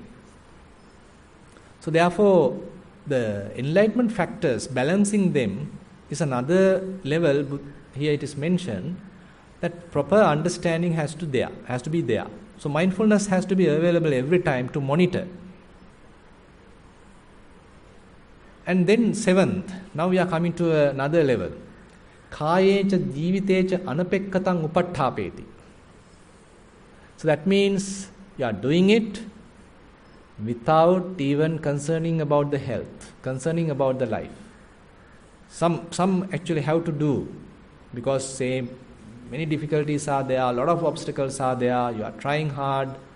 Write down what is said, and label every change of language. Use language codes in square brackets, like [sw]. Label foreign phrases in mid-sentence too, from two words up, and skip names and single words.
[en] So therefore, the enlightenment factors, balancing them is another level. Here it is mentioned that proper understanding has to be there. So mindfulness has to be available every time to monitor. And then seventh, now we are coming to another level. [pi] Kayecha jivitecha anapekkatang upattapeti. [en] So that means you are doing it without even concerning about the health, concerning about the life. Some actually have to do, because say many difficulties are there, a lot of obstacles are there, you are trying hard.